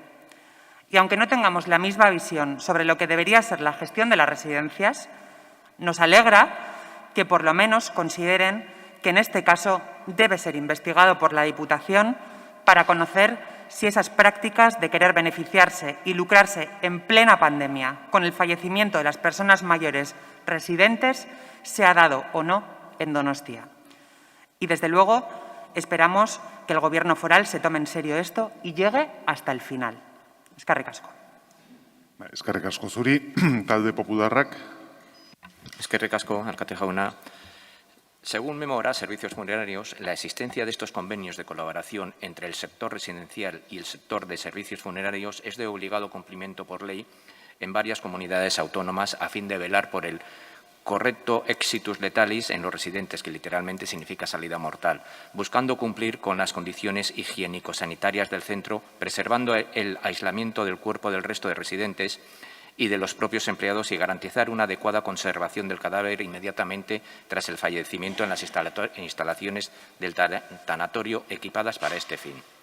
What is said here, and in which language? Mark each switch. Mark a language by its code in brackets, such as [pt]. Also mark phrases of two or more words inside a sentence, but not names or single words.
[es] Y aunque no tengamos la misma visión sobre lo que debería ser la gestión de las residencias, Nos alegra que por lo menos consideren que en este caso debe ser investigado por la Diputación para conocer si esas prácticas de querer beneficiarse y lucrarse en plena pandemia con el fallecimiento de las personas mayores residentes se ha dado o no en Donostia. Y desde luego esperamos que el Gobierno foral se tome en serio esto y llegue hasta el final. [eu] Eskerrik asko. Eskerrik asko zuri, talde popularrak. Eskerrik asko, alkate jauna. [es] Según Memora Servicios Funerarios, la existencia de estos convenios de colaboración entre el sector residencial y el sector de servicios funerarios es de obligado cumplimiento por ley en varias comunidades autónomas a fin de velar por el correcto [la] exitus letalis [es] en los residentes, que literalmente significa salida mortal, buscando cumplir con las condiciones higiénico-sanitarias del centro, preservando el aislamiento del cuerpo del resto de residentes y de los propios empleados y garantizar una adecuada conservación del cadáver inmediatamente tras el fallecimiento en las instalaciones del tanatorio equipadas para este fin.